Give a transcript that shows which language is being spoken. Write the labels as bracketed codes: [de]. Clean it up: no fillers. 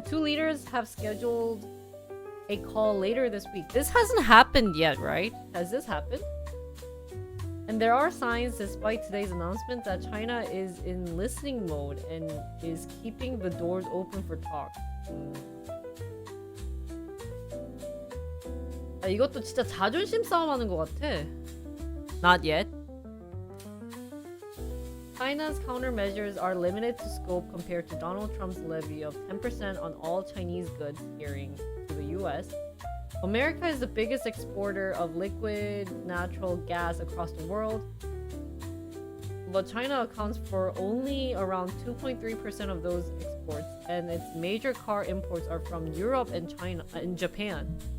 [en] Two leaders have scheduled a call later this week. This hasn't happened yet, right? Has this happened? And there are signs, despite today's announcement, that China is in listening mode and is keeping the doors open for talk. [ko] 이것도 진짜 자존심 싸움하는 것 같아. [en] Not yet. China's countermeasures are limited to scope compared to Donald Trump's levy of 10% on all Chinese goods steering to the US. America is the biggest exporter of liquid natural gas across the world, but China accounts for only around 2.3% of those exports, and its major car imports are from Europe and China and Japan.